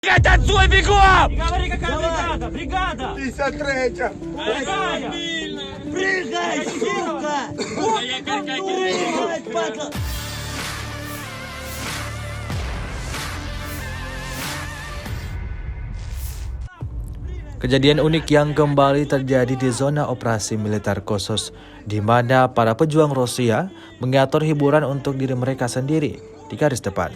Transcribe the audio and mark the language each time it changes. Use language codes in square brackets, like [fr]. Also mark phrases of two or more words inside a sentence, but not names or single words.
[ru] Танцуй бегом! Не говори, какая бригада! Бригада! 53-я. Какая? Прыгай, сука! Прыгай, падла! [id] Kejadian unik yang kembali terjadi di zona operasi militer khusus, di mana para pejuang Rusia mengatur hiburan untuk diri mereka sendiri di garis depan.